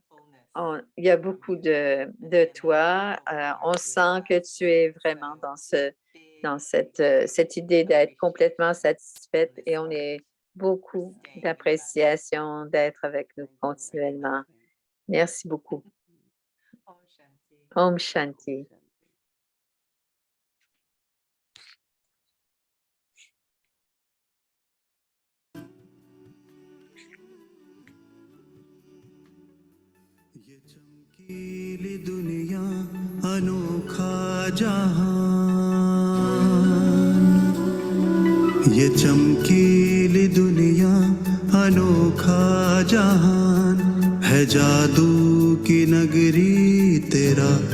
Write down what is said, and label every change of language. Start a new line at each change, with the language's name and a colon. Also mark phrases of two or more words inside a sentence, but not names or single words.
French: Il y a beaucoup de toi. On sent que tu es vraiment dans cette idée d'être complètement satisfaite et on est beaucoup d'appréciation d'être avec nous continuellement. Merci beaucoup.
Sanskrit: Om Shanti.
Hindi: चमकीली दुनिया अनोखा जहान ये चमकीली दुनिया अनोखा जहान है जादू की नगरी तेरा